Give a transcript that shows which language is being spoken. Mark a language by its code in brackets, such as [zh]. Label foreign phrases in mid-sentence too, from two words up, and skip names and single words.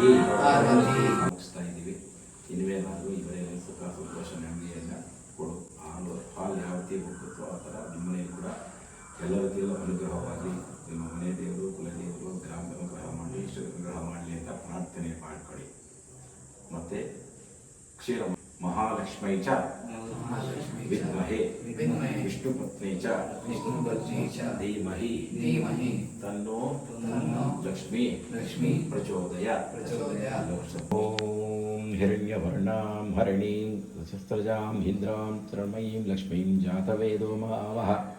[kn] ಮುಗಿಸ್ತಾ ಇದ್ದೀವಿ. ಇನ್ವೇನಾದರೂ ಇವರೇ ಸುಖ ಸಂತೋಷ ನೆಮ್ಮದಿಯಿಂದ ಕೊಡು. ಹಾಲು ಯಾವ ರೀತಿ ಹೋಗುತ್ತೋ ಆ ಥರ ನಿಮ್ಮ ಮನೆಯಲ್ಲಿ ಕೂಡ ಎಲ್ಲ ರೀತಿಯಲ್ಲೂ ಅನುಗ್ರಹವಾಗಿ ನಿಮ್ಮ ಮನೆ ದೇವರು ಕುಲದೇವರು ಗ್ರಾಮದ ಅನುಗ್ರಹ ಮಾಡಿ ಇಷ್ಟ ಅನುಗ್ರಹ [sa] क्षीर महालक्ष्मी च विद्महे विष्णुपत्नी च धीमहि तन्नो लक्ष्मी प्रचोदयात्। ओम हिरण्यवर्णां हरिणीं शस्त्रजां इंद्रां तृणमयीं लक्ष्मीं जातवेदो महावः।